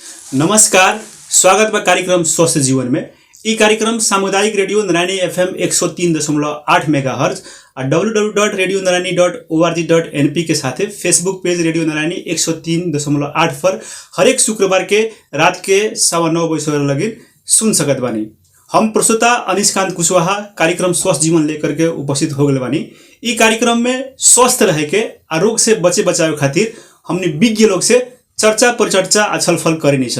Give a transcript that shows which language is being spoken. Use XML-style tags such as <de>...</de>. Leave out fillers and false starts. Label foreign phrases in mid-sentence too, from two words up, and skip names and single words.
<bho>नमस्कार, स्वागत बा कार्यक्रम स्वस्थ जीवन में। ई कार्यक्रम सामुदायिक रेडियो नारायणी FM 103.8 मेगाहर्ज और www.radionarayani.org.np के साथ फेसबुक पेज रेडियो नारायणी 103.8 पर हर एक शुक्रवार के रात के 9:15 बजे लगे सुन सकत बानी। हम प्रस्तुता अनिशकांत कुशवाहा कार्यक्रम स्वस्थ जीवन लेकर के उपस्थित हो गए बानी। ई कार्यक्रम में स्वस्थ रहे के आ रोग से बचे बचावे खातिर हमने विज्ञ लोग से चर्चा परिचर्चा आ छलफल करेनी सन।</bho>